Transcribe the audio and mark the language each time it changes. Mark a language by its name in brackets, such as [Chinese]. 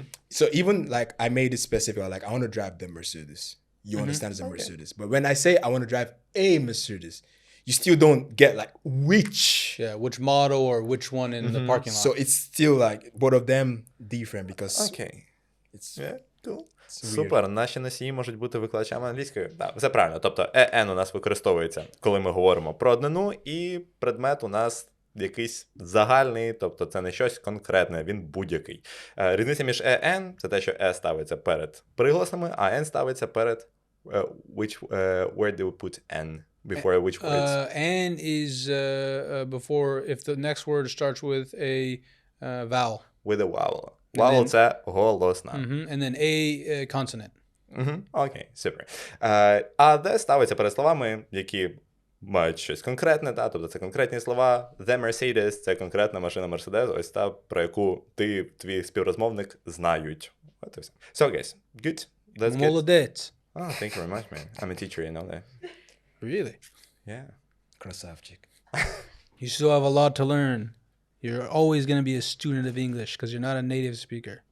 [English] So even like I made it specific, like I want to drive the Mercedes. You understand it's a Mercedes. But when I say I want to drive a Mercedes, you still don't get like which. Yeah, which model or which one in the parking lot. So it's still like both of them different because Okay. it's Yeah, cool. weird. [Ukrainian] Супер. Наші носії можуть бути викладачами англійської. Так, все правильно. Тобто «ен» у нас використовується, коли ми говоримо про однину, і предмет у нас якийсь загальний, тобто це не щось конкретне, він будь-який. Різниця між «ен» – це те, що «е» ставиться перед приголосними, а «н» ставиться перед [English] where do we put «n» before which words? And is before if the next word starts with a vowel. With a vowel. [Ukrainian] Vowel – це голосна. [English] And then a consonant. [Ukrainian] Окей, супер. А «де» ставиться перед словами, які мають щось конкретне, та, тобто це конкретні слова. The Mercedes – це конкретна машина Mercedes, ось та, про яку ти, твій співрозмовник знають. От і все. [English] So, guys, good. That's good. [Ukrainian] Молодець. [English] Oh, thank you very much, man. I'm a teacher, you know that. Really? Yeah. [Ukrainian] Красавчик. [English] You still have a lot to learn. You're always going to be a student of English because you're not a native speaker.